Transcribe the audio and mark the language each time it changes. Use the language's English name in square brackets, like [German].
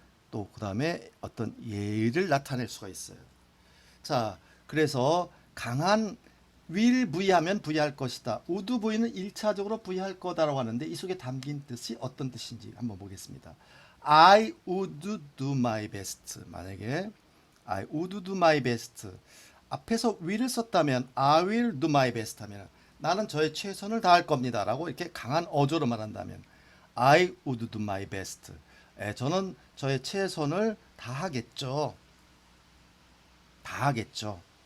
[Korean] 또 그 다음에 어떤 예의를 나타낼 수가 있어요. 자, 그래서 강한 will V하면 V 할 것이다. would V는 1차적으로 V 할 거다라고 하는데 이 속에 담긴 뜻이 어떤 뜻인지 한번 보겠습니다. [English] I would do my best. [Korean] 만약에 [English] I would do my best. [Korean] 앞에서 will을 썼다면 [English] I will do my best [Korean] 하면 나는 저의 최선을 다할 겁니다. 라고 이렇게 강한 어조로 말한다면 [English] I would do my best. [Korean] 저는 저의 최선을 다하겠죠. 다하겠죠.